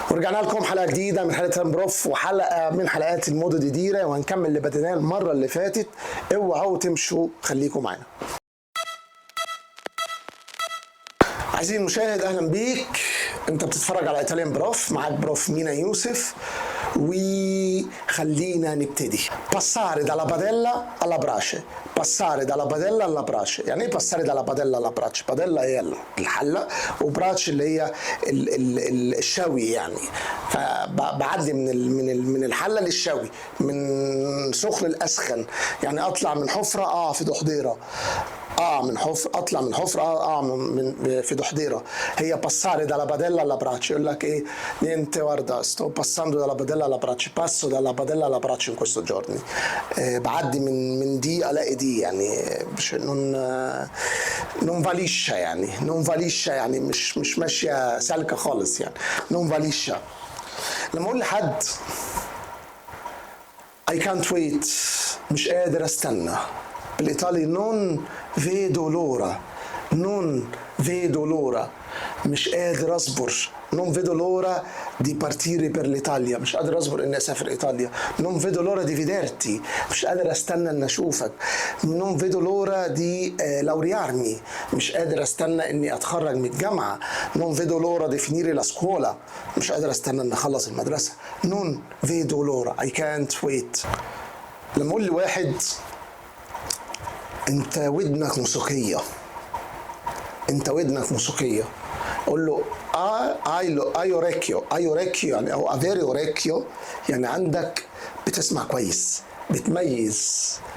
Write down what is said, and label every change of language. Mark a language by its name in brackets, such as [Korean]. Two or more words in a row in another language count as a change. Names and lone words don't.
[Arabic] ورجعنا لكم حلقه جديده من حلقه بروف وحلقه من حلقات [Italian] il modo di dire, [Arabic] وهنكمل اللي بديناه المره اللي فاتت. اوعوا تمشوا، خليكم معانا. عزيزي المشاهد، اهلا بيك. انت بتتفرج على ايطاليان بروف، معاك بروف مينا يوسف، وخلينا نبتدي. [Italian] passare dalla padella alla brace. passare dalla padella alla brace. [Arabic] يعني ايه [Italian] passare dalla padella alla brace؟ [Arabic] padella هي الحله، وبراش اللي هي الشوي يعني. فبعدي من الحله للشوي، من سخن لاسخن. يعني اطلع من حفره في دحضيره، من حفر اطلع من حفره في دحضيره. هي [Italian] passare dalla padella alla brace. [Arabic] يقول لك ايه؟ [Italian] niente guarda sto passando dalla padella alla brace. passo dalla padella alla brace in questo giorni. [Arabic] بعدي من دي الاقي دي، يعني [Italian] non va liscia، [Arabic] يعني [Italian] non va liscia، [Arabic] يعني مش ماشيه سالكه خالص، يعني [Italian] non va liscia. [Arabic] لما اقول لحد [English] I can't wait، [Arabic] مش قادر استنى، بالإيطالي [Italian] non vedo l'ora. non vedo l'ora، [Arabic] مش قادر أصبر. [Italian] non vedo l'ora di partire per l'Italia، [Arabic] مش قادر أصبر إني أسافر إيطاليا. [Italian] non vedo l'ora di vederti، [Arabic] مش قادر أستنى إني أشوفك. [Italian] non vedo l'ora di laurearmi، [Arabic] مش قادر أستنى إني أتخرج من الجامعة. [Italian] non vedo l'ora di finire la scuola، [Arabic] مش قادر أستنى إني أخلص المدرسة. [Italian] non vedo l'ora، [English] I can't wait. [Arabic] لما أقول لواحد انت ودنك موسيقيه، انت ودنك موسيقيه، اقول له [Italian] hai orecchio. hai orecchio [Arabic] يعني او [Italian] avere orecchio, [Arabic] يعني عندك بتسمع كويس، بتميز.